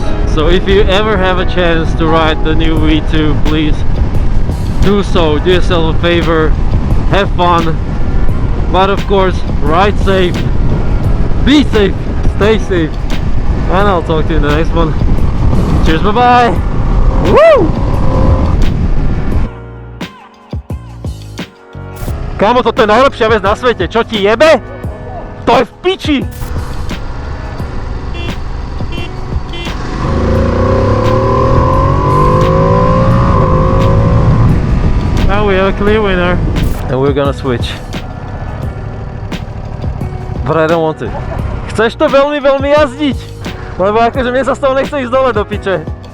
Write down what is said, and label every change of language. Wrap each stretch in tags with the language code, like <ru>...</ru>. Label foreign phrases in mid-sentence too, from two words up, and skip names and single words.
<en>So if you ever have a chance to ride the new V2, please do so. Do yourself a favor, have fun, but of course ride safe, be safe, stay safe, and I'll talk to you in the next one. Cheers, bye bye. Woo!</en> <sk>Kámo, toto je najlepšia vec na svete. Čo ti jebe? To je v piči!</sk> <en>Now we have a clear winner. And we're gonna switch. But I don't want to.</en> <sk>Chceš to veľmi, veľmi jazdiť? Lebo akože mne sa z toho nechce ísť dole do piče.</sk>